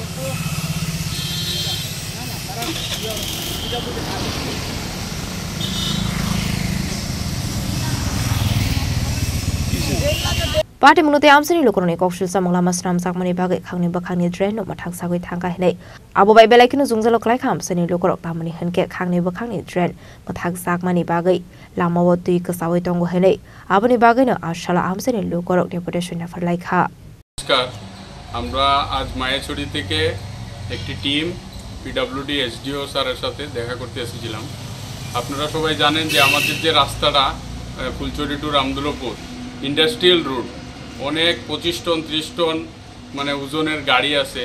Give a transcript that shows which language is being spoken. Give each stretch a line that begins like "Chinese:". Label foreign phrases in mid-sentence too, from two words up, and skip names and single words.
Kok Borok: Party menurut amsani lukuroni koksul samang lama senam sakmani bagai khangni drain no mathang sagoi thangka hele abo bai belai kinu jungjalo klai kham sani lukurok tamani henke khangni drain mathang sakmani bagai lama wotui kasawai tongo hele aboni bagai no ashala amsani lukurok deputation na farlai kha
Bangla: নমস্কার আমরা আজ মায়াছড়ি থেকে একটি টিম পিডব্লিউডি এসডিও স্যারের সাথে দেখা করতে এসেছিলাম। আপনারা সবাই জানেন যে আমাদের যে রাস্তাটা ফুলচুরি টু রামদুলপুর
English: industrial route
Bangla: অনেক 25 টন 30 টন মানে ওজনের গাড়ি আছে।